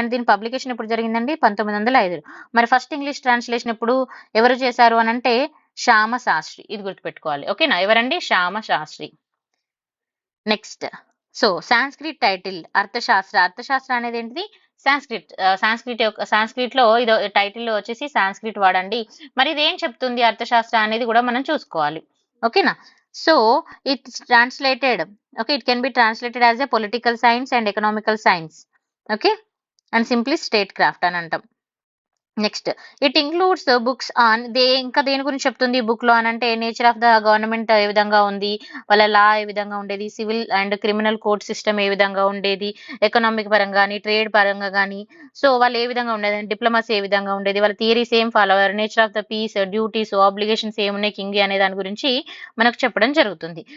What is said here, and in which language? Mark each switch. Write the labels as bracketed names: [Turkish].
[Telugu] And దీని publication ఎప్పుడు జరిగిందండి, 1905. మరి ఫస్ట్ ఇంగ్లీష్ ట్రాన్స్లేషన్ ఎప్పుడు ఎవరు చేశారు అని అంటే శ్యామ శాస్త్రి. ఇది గుర్తుపెట్టుకోవాలి. ఓకేనా, ఎవరండి, Shyama Sastry. Next, so Sanskrit title అర్థశాస్త్ర అనేది ఏంటిది, సాంస్క్రిట్ లో ఇది టైటిల్ వచ్చేసి సాంస్క్రిట్ వాడండి. మరి ఇది ఏం చెప్తుంది అర్థశాస్త్ర అనేది కూడా మనం చూసుకోవాలి. ఓకేనా, so [English] it's translated, okay, it can be translated as a political science and economical science, okay, and simply statecraft [Telugu] అని అంటాం. Next it includes books on ఇంకా దేని గురించి చెప్తుంది ఈ బుక్ లో అని అంటే నేచర్ ఆఫ్ ద గవర్నమెంట్ ఏ విధంగా ఉంది, వాళ్ళ లా ఏ విధంగా ఉండేది, civil and criminal court system ఏ విధంగా ఉండేది, ఎకనామిక్ పరంగా కానీ ట్రేడ్ పరంగా కానీ, సో వాళ్ళు ఏ విధంగా ఉండేది, డిప్లొమసీ ఏ విధంగా ఉండేది, వాళ్ళ థియరీస్ ఏం ఫాలో అయ్యారు, nature of the piece, duties, obligations ఏమున్నాయి కింగ్ అనే దాని గురించి మనకు చెప్పడం జరుగుతుంది.